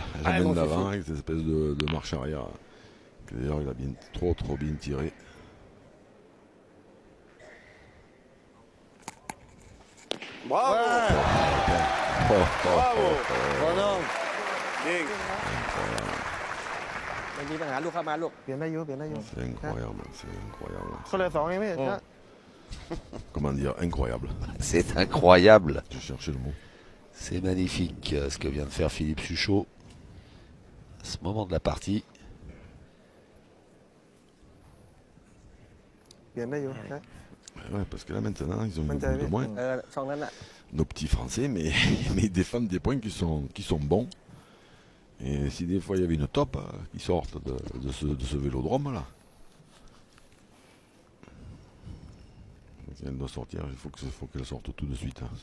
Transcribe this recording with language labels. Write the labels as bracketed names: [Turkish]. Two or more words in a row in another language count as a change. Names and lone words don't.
[French] Allez, main mon d'avant Fifi. avec cette espèce de marche arrière. Que d'ailleurs, il a bien, trop bien tiré. Bravo. Bravo. Bonhomme. Bien. [Thai] ไม่มีปัญหาลูกเข้ามาลูกเปลี่ยนได้เยอะเปลี่ยนได้เยอะ [French] C'est incroyable, c'est incroyable. [Thai] เขาเลยสองเองไหม [French] Comment dire, incroyable. C'est incroyable. Je cherchais le mot. C'est magnifique ce que vient de faire Philippe Suchot. À ce moment de la partie. [Thai] ลี่ยนได้อยู่นะ [French] Ouais, parce que là maintenant, ils ont une Maintenant, boule de oui. moins. [Thai] ช่องนั้นอ่ะ [French] Nos petits Français, mais, mais ils défendent des points qui sont bons. Et si des fois il y avait une top qui sortent de ce vélodrome là. Si elle doit sortir, il faut qu'elle sorte tout de suite, hein.